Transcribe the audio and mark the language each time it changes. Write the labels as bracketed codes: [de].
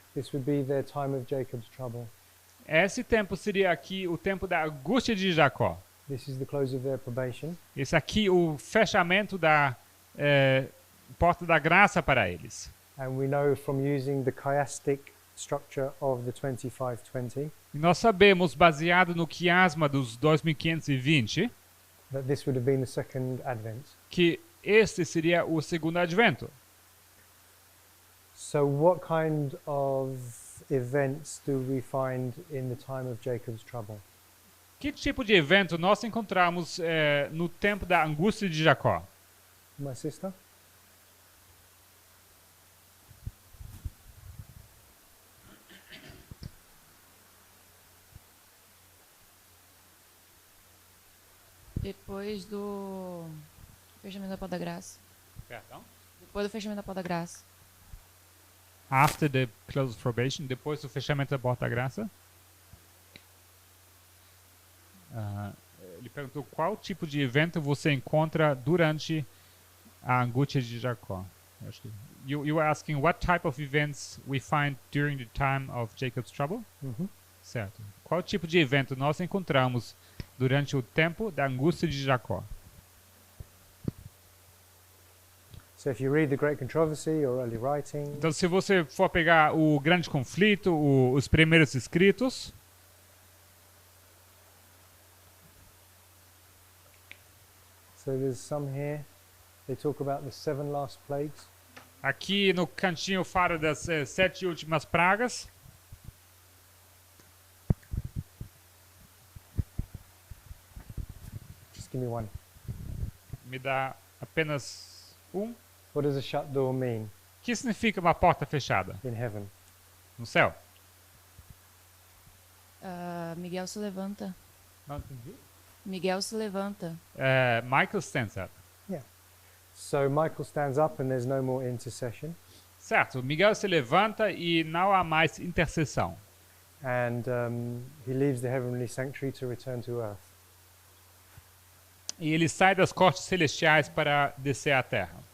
[en] this would be their time of Jacob's trouble. [pt] esse tempo seria aqui o tempo da angústia de Jacó. [en] This is the close of their probation. [pt] Esse aqui, o fechamento da porta da graça para eles. [en] And we know from using the chiastic structure of the 2520 [pt] E nós sabemos, baseado no quiasma dos 2520, [en] that this would have been the second advent. [pt] que este seria o segundo advento. [en] So what kind of events do we find in the time of Jacob's trouble? [pt] Que tipo de evento nós encontramos no tempo da angústia de Jacó? [en] My sister? [pt] Depois do fechamento da Porta da Graça. Perdão? Depois do fechamento da Porta da Graça. [en] After the close of probation, [pt] depois do fechamento da porta da graça. Ele perguntou qual tipo de evento você encontra durante a angústia de Jacó. [en] You were asking what type of events we find during the time of Jacob's trouble? [pt] Certo. Qual tipo de evento nós encontramos durante o tempo da angústia de Jacó? [en] So if you read the Great Controversy or early writing, [pt] Então, se você for pegar o grande conflito, os primeiros escritos, [en] so there's some here. They talk about the 7 last plagues. [pt] aqui no cantinho fala das 7 últimas pragas. [en] Just give me one. [pt] Me dá apenas um. [en] What does a shut door mean [pt] O que significa uma porta fechada [en] in heaven? [pt] no céu? Miguel se levanta. Não entendi. Miguel se levanta. [en] Michael stands up. So Michael stands up and there's no more intercession. [pt] Certo, Miguel se levanta e não há mais intercessão. [en] And he leaves the heavenly sanctuary to return to earth. [pt] E ele sai das cortes celestiais para descer à terra.